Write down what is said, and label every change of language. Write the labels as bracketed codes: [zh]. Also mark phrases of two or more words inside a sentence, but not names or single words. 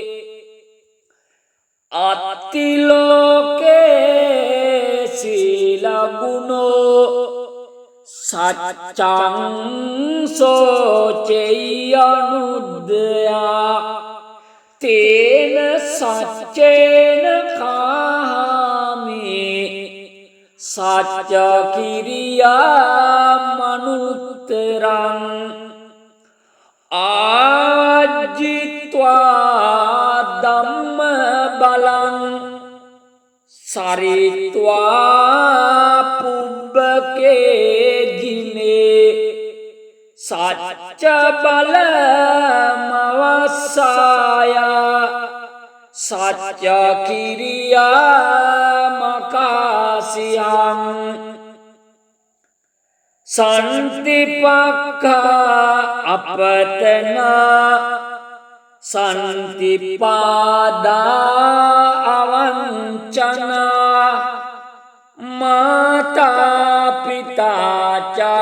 [pi] අත්තිලෝකේ සීලගුණෝ සච්චං සෝචෙයනුද්දයා තේන සච්චේන කාමි සච්ච කිරියා මනුත්තරං ආජිත්වා ධම්ම බලං සරිත්වා පුබ්බකේ ජිනේ සච්ච බල මවස්සාය සච්ච කිරියා මකාසියං සන්තිපක්ඛා අපතනා සන්තිපාදා අවංචනා මාතා පිතා ච